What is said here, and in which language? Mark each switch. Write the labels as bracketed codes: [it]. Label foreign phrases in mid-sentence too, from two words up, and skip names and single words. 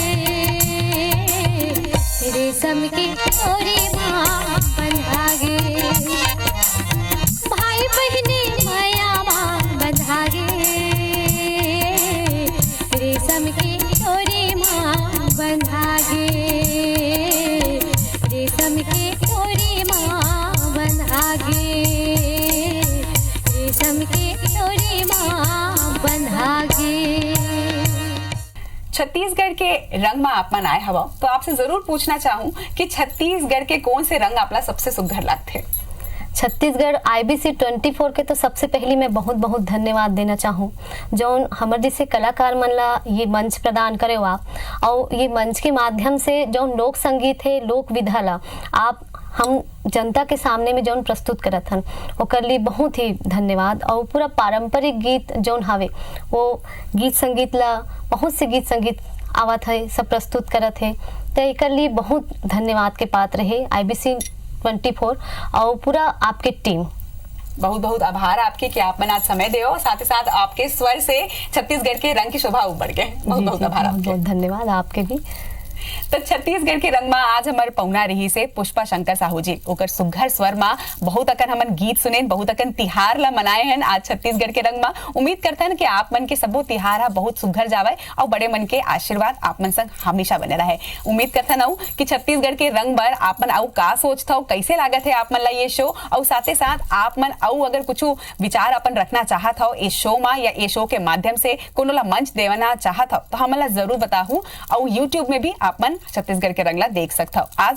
[hne] रेशम की डोरी माँ बंधागे भाई बहनी माया माँ बंधागे रेशम की डोरी माँ बंधागे रेशम की डोरी माँ बंधागे रेशम की डोरी माँ बंधागे। छत्तीसगढ़ के रंग में आप मन आए हवा तो आपसे जरूर पूछना चाहूं कि छत्तीसगढ़ के कौन से रंग आपला सबसे सुघर लगते? छत्तीसगढ़ IBC 24 के तो सबसे पहले मैं बहुत बहुत धन्यवाद देना चाहूँ जौन हमर जैसे कलाकार मन ला ये मंच प्रदान करे हो आप और ये मंच के माध्यम से जौन लोक संगीत है लोक विधा ला आप हम जनता के सामने में जौन प्रस्तुत करत हन ओकर लिए बहुत ही धन्यवाद। और पूरा पारंपरिक गीत जौन हावे वो गीत संगीत ला बहुत से गीत संगीत आवत है सब प्रस्तुत करत है तो एकर लिए बहुत धन्यवाद के पात्र है IBC 24 और पूरा आपके टीम। बहुत बहुत आभार आपके कि आप मन आज समय दे हो साथ ही साथ आपके स्वर से छत्तीसगढ़ के रंग की शोभा उभर गए। बहुत बहुत आभार आपके। बहुत धन्यवाद आपके भी। तो छत्तीसगढ़ के रंग में आज हमारे पहुना रही से पुष्पा शंकर साहू जी ओकर सुघर स्वर में बहुत अकन हमन गीत सुने बहुत अकन तिहार ला मनाए हैं आज छत्तीसगढ़ के रंग में। उम्मीद करते हैं कि आप मन के सबो तिहार हा बहुत सुघर जावे और बड़े मन के आशीर्वाद आप मन संग हमेशा बने रहे। उम्मीद करते ना कि छत्तीसगढ़ के रंग बर आप मन आउ का सोचता हो कैसे लागत है आप मन ला ये शो और साथ ही साथ आप मन आउ अगर कुछ विचार अपन रखना चाहत हो इस शो में या ये शो के माध्यम से कोनो ला मंच देवना चाहत हो तो हमन ला जरूर बताहू और यूट्यूब में भी आप मन छत्तीसगढ़ के रंगला देख सकता हो।